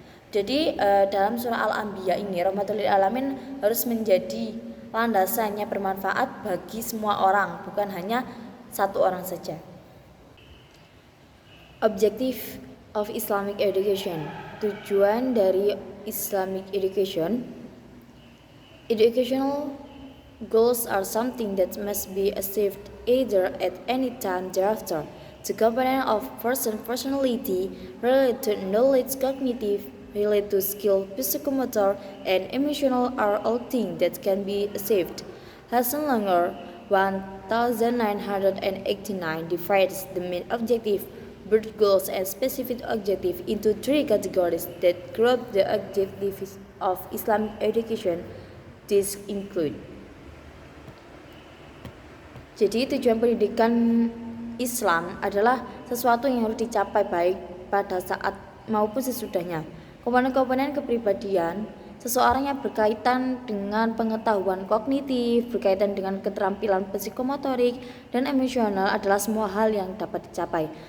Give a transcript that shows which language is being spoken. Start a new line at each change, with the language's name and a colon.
Indonesian: Jadi dalam surah Al-Anbiya ini rahmatul alamin harus menjadi landasannya bermanfaat bagi semua orang, bukan hanya satu orang saja.
English: Objective of Islamic education.
Indonesian: Tujuan dari
English: Islamic education. Educational goals are something that must be achieved either at any time thereafter. The component of personality related to knowledge, cognitive, related to skill, psychomotor, and emotional are all things that can be achieved. Hasan Langer 1989 divides the main objective, broad goals, and specific objective into three categories that group the objectives of Islamic education. These include.
Indonesian: Jadi tujuan pendidikan Islam adalah sesuatu yang harus dicapai baik pada saat maupun sesudahnya. Komponen-komponen kepribadian seseorang yang berkaitan dengan pengetahuan kognitif, berkaitan dengan keterampilan psikomotorik dan emosional adalah semua hal yang dapat dicapai.